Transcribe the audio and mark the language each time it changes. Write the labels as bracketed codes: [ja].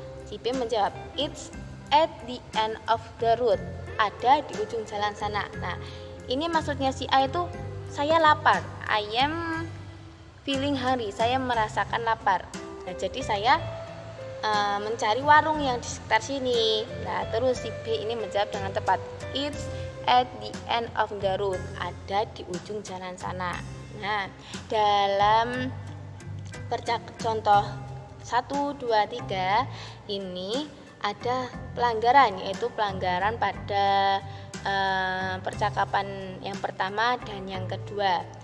[id] Si B menjawab, [en] it's at the end of the road. [id] Ada di ujung jalan sana. Nah, ini maksudnya si A itu, saya lapar. [en] I am feeling hungry. [id] Saya merasakan lapar. Nah, jadi saya mencari warung yang di sekitar sini. Nah, terus si B ini menjawab dengan tepat. [en] It's at the end of the road. [id] Ada di ujung jalan sana. Nah, dalam contoh 1, 2, 3 ini ada pelanggaran, yaitu pelanggaran pada percakapan yang pertama dan yang kedua.